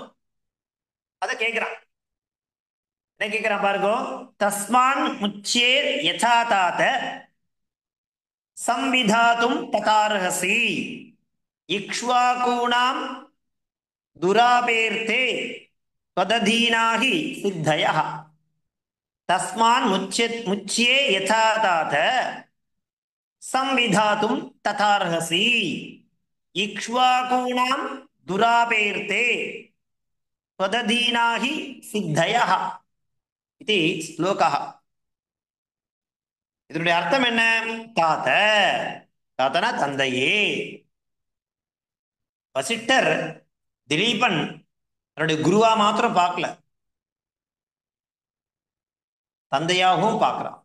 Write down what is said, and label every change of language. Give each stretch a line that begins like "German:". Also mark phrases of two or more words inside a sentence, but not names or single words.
Tamil: அதை கேட்கிறான். என்ன கேட்கிறான் பாருங்க.
Sanskrit: तस्मान् मुच्ये यथा तात संविधातुं तथार्हसि इक्ष्वाकूणां दुरापेर्ते त्वदधीनाहि सिद्धयः. तस्मान् मुच्ये यथा तात संविधातुं तथार्हसि इक्ष्वाकूणां दुरापेर्ते त्वदधीनाहि सिद्धयः इति श्लोकः.
Tamil: இதனுடைய அர்த்தம் என்ன? தாத்த, தாத்தனா தந்தையே. வசிஷ்டர் திலீபன் தன்னுடைய குருவா மாத்திரம் பார்க்கல, தந்தையாகவும் பார்க்கிறான்.